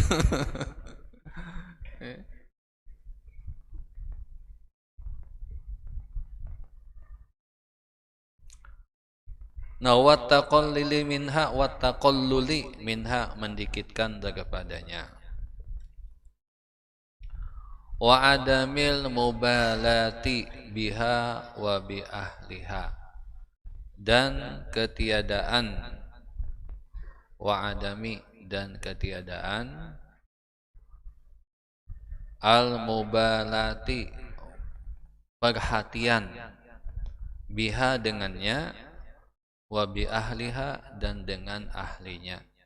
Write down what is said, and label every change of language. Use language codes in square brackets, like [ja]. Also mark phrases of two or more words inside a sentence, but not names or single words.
[ar] Nah, والتقليل منها والتقلل منها [id] mendikitkan daripadanya. [ar] وعدم المبالاة بها وبأهلها. [id] Dan ketiadaan [ar] وعدم [id] dan ketiadaan [ar] المبالاة [id] perhatian biha dengannya [ar] وبأهلها [id] dan dengan ahlinya.